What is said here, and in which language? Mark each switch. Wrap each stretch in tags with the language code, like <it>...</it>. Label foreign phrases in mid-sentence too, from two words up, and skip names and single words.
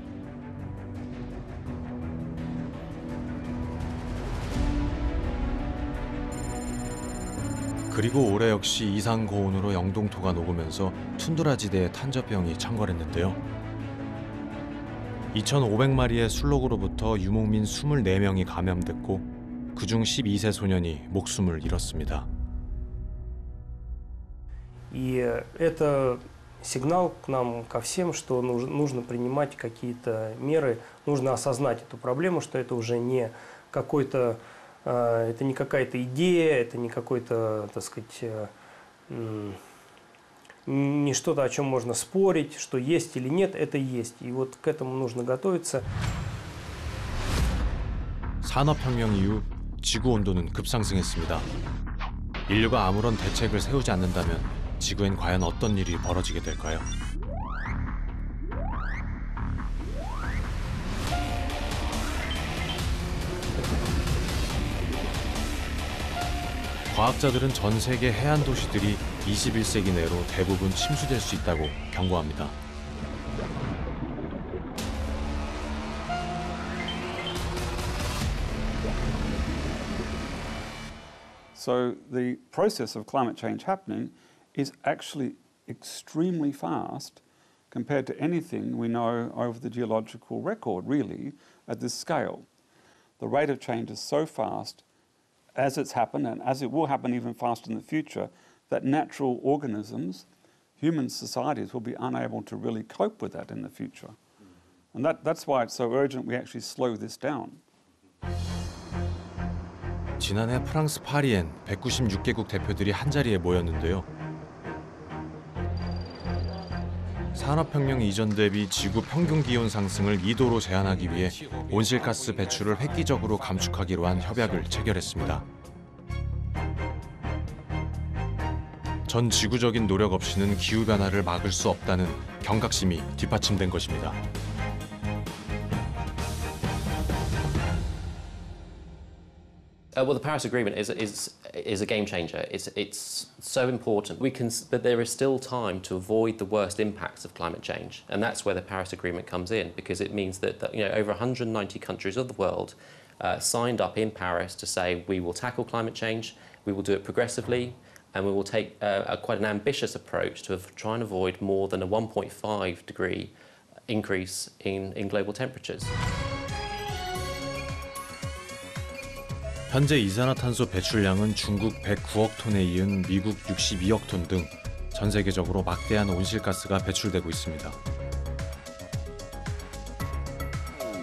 <ko>그리고 올해 역시 이상 고온으로 영동토가 녹으면서 툰드라 지대에 탄저병이 창궐했는데요. 2,500마리의 술록으로부터 유목민 24명이 감염됐고 그중 12세 소년이 목숨을 잃었습니다.</ko> <ru>И это сигнал к нам, ко всем, что нужно принимать какие-то меры, нужно осознать эту проблему, что это уже не какой-то, это не какая-то идея, это не какой-то, так сказать, не что-то, о чем можно спорить, что есть или нет, это есть. И вот к этому нужно готовиться.</ru> <ko>산업혁명 이후 지구 온도는 급상승했습니다. 인류가 아무런 대책을 세우지 않는다면 지구엔 과연 어떤 일이 벌어지게 될까요? 과학자들은 전 세계 해안 도시들이 21세기 내로 대부분 침수될 수 있다고 경고합니다.</ko> <en>So the process of climate change happening is actually extremely fast compared to anything we know over the geological record, really, at this scale. The rate of change is so fast as it's happened, and as it will happen even faster in the future, that natural organisms, human societies, will be unable to really cope with that in the future. And that's why it's so urgent we actually slow this down.</en> <ko>지난해 프랑스 파리엔 196개국 대표들이 한자리에 모였는데요. 산업혁명 이전 대비 지구 평균 기온 상승을 2도로 제한하기 위해 온실가스 배출을 획기적으로 감축하기로 한 협약을 체결했습니다. 전 지구적인 노력 없이는 기후변화를 막을 수 없다는 경각심이 뒷받침된 것입니다.</ko> <en>Well, the Paris Agreement is a game changer. It's so important. But there is still time to avoid the worst impacts of climate change, and that's where the Paris Agreement comes in, because it means that over 190 countries of the world signed up in Paris to say we will tackle climate change, we will do it progressively, and we will take quite an ambitious approach to try and avoid more than a 1.5 degree increase in global temperatures.</en> <ko>현재 이산화탄소 배출량은 중국 109억 톤에 이은 미국 62억 톤 등 전 세계적으로 막대한 온실가스가 배출되고 있습니다.</ko>